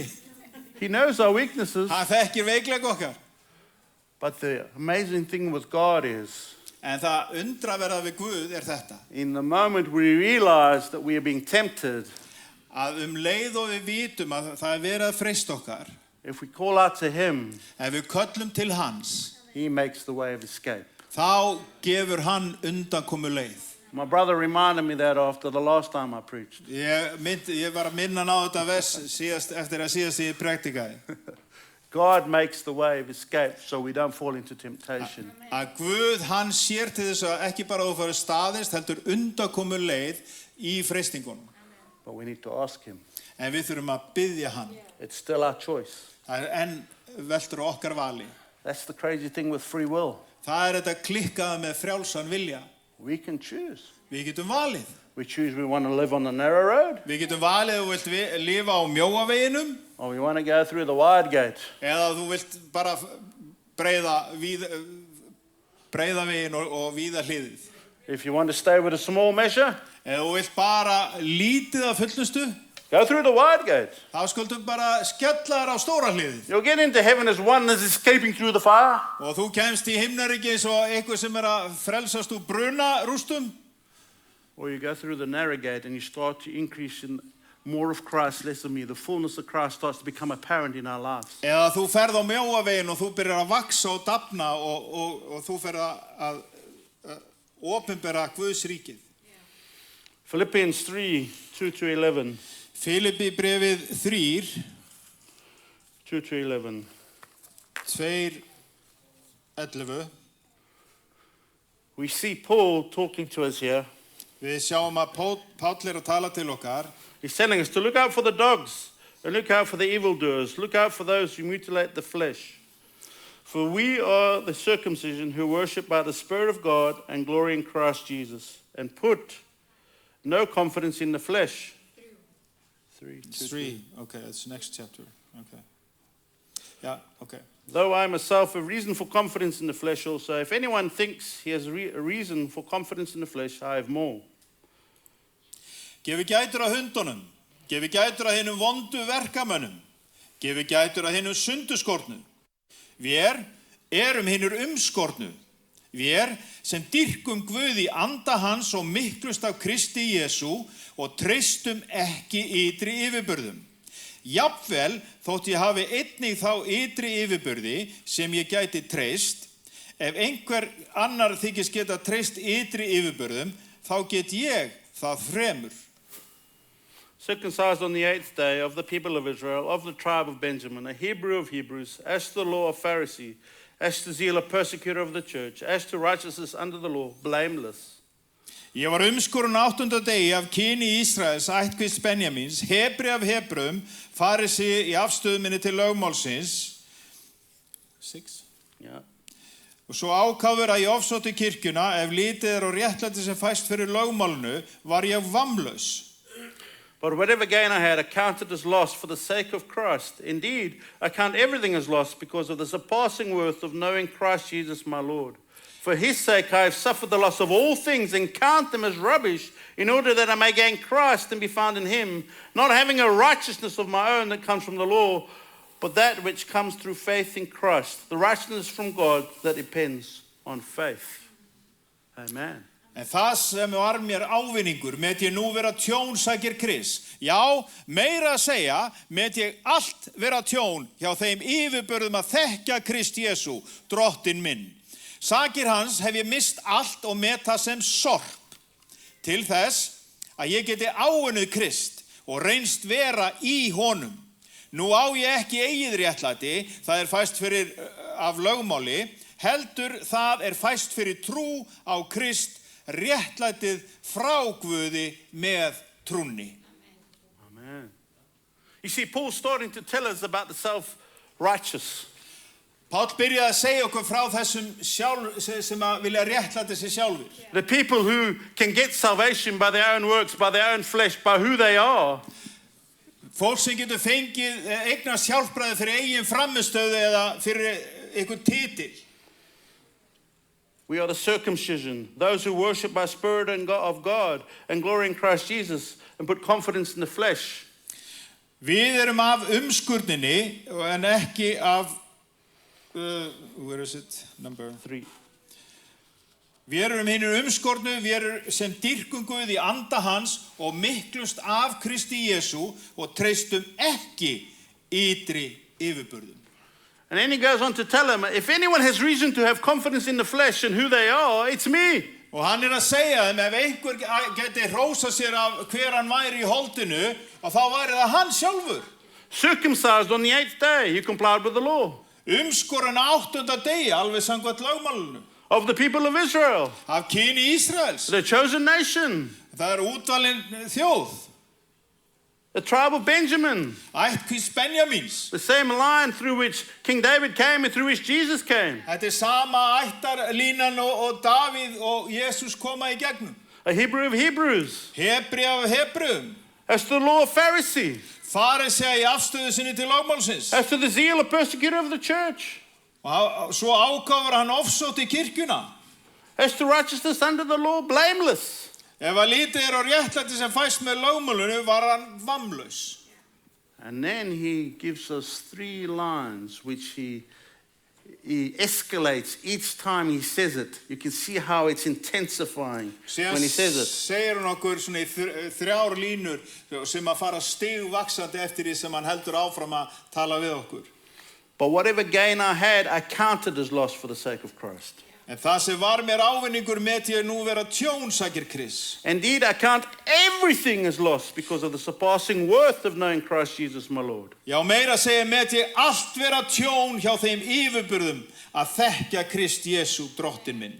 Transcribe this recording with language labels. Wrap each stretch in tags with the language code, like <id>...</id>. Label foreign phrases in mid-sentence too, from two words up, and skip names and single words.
<en>He knows our weaknesses.</en> <is>Hann þekkir veikleika okkar.</is> <en>But the amazing thing with God is,</en> <is>En það undraverða við Guð þetta.</is> <en>in the moment we realize that we are being tempted,</en> <is>að leið og við vitum að það verið að freista okkar,</is> <en>if we call out to him,</en> <is>ef við köllum til hans,</is> <en>he makes the way of escape.</en> <is>þá gefur hann undankomu leið.</is> <en>My brother reminded me that after the last time I preached.</en> <is>Ég var að minna hann á þetta vers eftir að síðast ég præktikaði.</is> <en>God makes the way of escape so we don't fall into temptation.</en> <is>Að Guð, hann sér til þess að ekki bara þú farið staðist, heldur undankomu leið í freistingunum.</is> <en>But we need to ask him.</en> <is>En við þurfum að biðja hann.</is> <en>It's still our choice.</en> <is>Það enn veltur á okkar vali.</is> <en>That's the crazy thing with free will.</en> <is>Það þetta klikkaða með frjálsan vilja.</is> <en>We can choose.</en> <is>Við getum valið.</is> <en>We choose we want to live on the narrow road,</en> <is>Við getum valið að þú vilt lifa á mjóa veginum,</is> <en>or we want to go through the wide gate.</en> <is>eða þú vilt bara breiða vegin og víða hliðið.</is> <en>If you want to stay with a small measure,</en> <is>Eða þú vilt bara lítið af fullnustu,</is> <en>go through the wide gate.</en> <is>þá skuldum bara skella þér á stóra hliðið.</is> <en>You'll get into heaven as one that's escaping through the fire.</en> <is>Og þú kemst í himnaríki eins og einhver sem að frelsast úr brunarústum.</is> <en>Or you go through the narrow gate and you start to increase in more of Christ, less of me. The fullness of Christ starts to become apparent in our lives.</en> <is>Eða þú ferð á mjóa vegin og þú byrjar að vaksa og dafna og þú ferð að opinbera Guðs ríkið.</is> <en>Philippians 3, 2-11.</en> <is>Filipi brefið 3, 2-11. 2:11.</is> <en>We see Paul talking to us here.</en> <is>Við sjáum að Páll að tala til okkar.</is> <en>He's telling us to look out for the dogs and look out for the evildoers. Look out for those who mutilate the flesh. For we are the circumcision who worship by the Spirit of God and glory in Christ Jesus and put no confidence in the flesh. 3. Okay, that's next chapter. Okay. Yeah, okay. Though I myself have reason for confidence in the flesh also, if anyone thinks he has a reason for confidence in the flesh, I have more.</en> <is>Gefi gætur að hundunum, gefi gætur að hinum vondu verkamönnum, gefi gætur að hinum sunduskornu. Við erum hinur umskornu. Við sem dyrkum Guð í anda hans og miklust af Kristi Jesú og treystum ekki ytri yfirburðum. Jafnvel þótt ég hafi einnig þá ytri yfirburði sem ég gæti treyst, ef einhver annar þykist geta treyst ytri yfirburðum, þá get ég það fremur.</is> <en>Circumcised on the 8th day of the people of Israel, of the tribe of Benjamin, a Hebrew of Hebrews, as to the law a Pharisee, as to zeal a persecutor of the church, as to righteousness under the law, blameless.</en> <is>Ég var umskorinn 8. degi af kyni Ísraels, ættkvísl Benjamins, Hebri af Hebrum, farisi í afstöðu minni til lögmálsins. 6.</is> <en>Yeah.</en> <is>Og svo ákafur að ég ofsótti kirkjuna, ef lítið á réttlæti sem fæst fyrir lögmálinu, var ég vamlaus.</is> <en>But whatever gain I had, I counted as loss for the sake of Christ. Indeed, I count everything as loss because of the surpassing worth of knowing Christ Jesus my Lord. For his sake I have suffered the loss of all things and count them as rubbish, in order that I may gain Christ and be found in him, not having a righteousness of my own that comes from the law, but that which comes through faith in Christ, the righteousness from God that depends on faith. Amen.</en> <is>En það sem var mér ávinningur, met ég nú vera tjón, sækir Krist. Já, meira að segja, met ég allt vera tjón hjá þeim yfirbörðum að þekkja Krist Jesú, drottinn minn. Sakir hans hef ég mist allt og met það sem sorp, til þess að ég geti áunnið Krist og reynst vera í honum. Nú á ég ekki eigið réttlæti, það fæst fyrir af lögmáli, heldur það fæst fyrir trú á Krist, réttlætið frá Guði með trúnni. Amen.</is> <en>You see, Paul's starting to tell us about the self-righteous.</en> <is>Páll byrjaði að segja okkur frá þessum sem að vilja réttlæta sig sjálfur.</is> <en>The people who can get salvation by their own works, by their own flesh, by who they are.</en> <is>Fólk sem getur fengið eignast hjálpræði fyrir eigin framistöðu eða fyrir einhvern titil.</is> <en>We are the circumcision, those who worship by Spirit and God, of God and glory in Christ Jesus and put confidence in the flesh.</en> <is>Við erum af umskurninni en ekki af,</is> <en>where is it? Number 3.</en> <is>Við erum hinir umskornu, við erum sem dýrkum Guð í anda hans og miklust af Kristi Jesú og treystum ekki ytri yfirburðum.</is> <en>And then he goes on to tell them, if anyone has reason to have confidence in the flesh and who they are, it's me.</en> <is>Og hann að segja þeim, ef einhver geti hrósað sér af hver hann væri í holdinu, og þá væri það hann sjálfur.</is> <en>Circumcised on the 8th day, he complied with the law.</en> <is>Umskorinn á 8. degi, alveg samkvæmt lögmálinu.</is> <en>Of the people of Israel,</en> <is>Af kyni Ísraels.</is> <en>the chosen nation,</en> <is>Það útvalin þjóð.</is> <en>the tribe of Benjamin,</en> <is>Ættkvísl Benjamíns.</is> <en>the same line through which King David came and through which Jesus came.</en> <is>Þetta sama ættarlínan og Davíð og Jesús koma í gegnum.</is> <en>A Hebrew of Hebrews,</en> <is>Hebri af Hebreum.</is> <en>as to the law of Pharisee,</en> <is>Farisea í afstöðu sinni til lögmálsins.</is> <en>as to the zeal of persecutor of the church,</en> <is>Og svo ákafur hann ofsótt í kirkjuna.</is> <en>as to righteousness under the law, blameless.</en> <is>Ef að lítið á réttlæti sem fæst með lögmálinu var hann vammlaus.</is> <en>And then he gives us 3 lines which he escalates each time he says it. You can see how it's intensifying</en> <is>Síðan</is> <en>when he says it.</en> <is>segir hann okkur svona í 3 línur sem að fara stigvaxandi eftir því sem hann heldur áfram að tala við okkur.</is> <en>But whatever gain I had, I counted as loss for the sake of Christ.</en> <is>En það sem var mér ávinningur met ég nú vera tjón, sagir Krist.</is> <en>Indeed, I count everything as loss because of the surpassing worth of knowing Christ Jesus my Lord.</en> <is>Já, meira segir met ég allt vera tjón hjá þeim yfirburðum að þekkja Krist Jesú, drottin minn.</is>